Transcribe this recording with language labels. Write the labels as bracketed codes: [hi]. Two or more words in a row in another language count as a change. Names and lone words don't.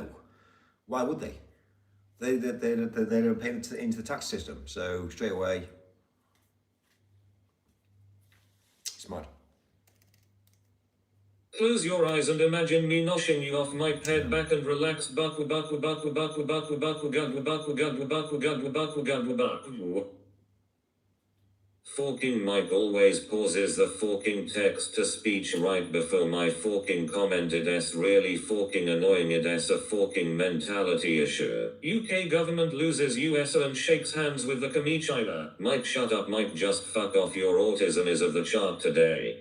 [en] Why would they? They don't pay into the tax system. So straight away, it's mad. Close your eyes and imagine me noshing you off my head back and relax. Baku baku baku baku baku baku gadu baku gadu baku gadu baku gadu baku. Forking Mike always pauses the forking text to speech right before my forking commented s really forking annoying it s a forking mentality issue. UK government loses USO and shakes hands with the commie China. Mike shut up Mike just fuck off your autism is of the chart today.